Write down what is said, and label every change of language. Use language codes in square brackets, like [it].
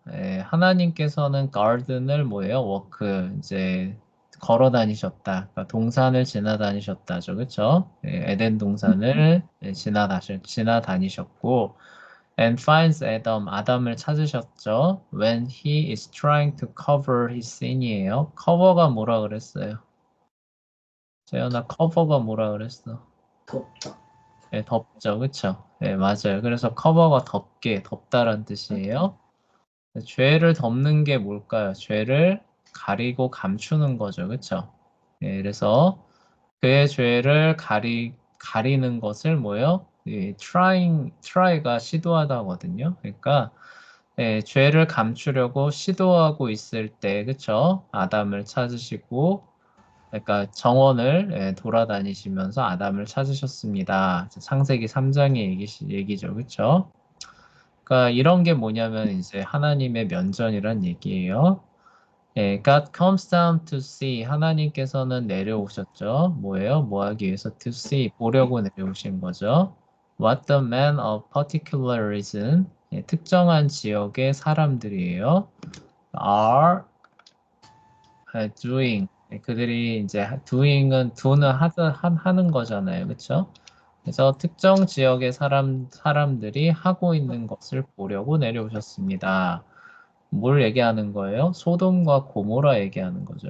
[ko] 예, 하나님께서는 garden을 뭐예요? walk, 이제 걸어 다니셨다. 그러니까 동산을 지나다니셨다죠. 그쵸? 예, 에덴 동산을 지나다니셨고, [en] and finds Adam, [ko] 아담을 찾으셨죠. [en] When he is trying to cover his sin이에요. [ko] cover가 뭐라 그랬어요? 재현아, cover가 뭐라 그랬어? 덥다. 네, 덥죠, 그쵸? 네, 맞아요. 그래서 커버가 덥다란 뜻이에요. 죄를 덮는 게 뭘까요? 죄를 가리고 감추는 거죠, 그쵸? 네, 그래서 그의 죄를 가리는 것을 뭐예요? try가 시도하다거든요. 그러니까 죄를 감추려고 시도하고 있을 때, 그쵸? 아담을 찾으시고 그러니까 정원을 돌아다니시면서 아담을 찾으셨습니다. 창세기 3장의 얘기죠. 그렇죠? 그러니까 이런 게 뭐냐면 이제 하나님의 면전이란 얘기예요. [en] God comes down to see. [ko] 하나님께서는 내려오셨죠. 뭐예요? 뭐 하기 위해서 [en] to see, [ko] 보려고 내려오신 거죠. [en] What the man of particular reason, [ko] 특정한 지역의 사람들이에요. [en] are doing. [ko] 그들이 이제 doing은 do는 하는 거잖아요. 그렇죠? 그래서 특정 지역의 사람들이 하고 있는 것을 보려고 내려오셨습니다. 뭘 얘기하는 거예요? 소돔과 고모라 얘기하는 거죠.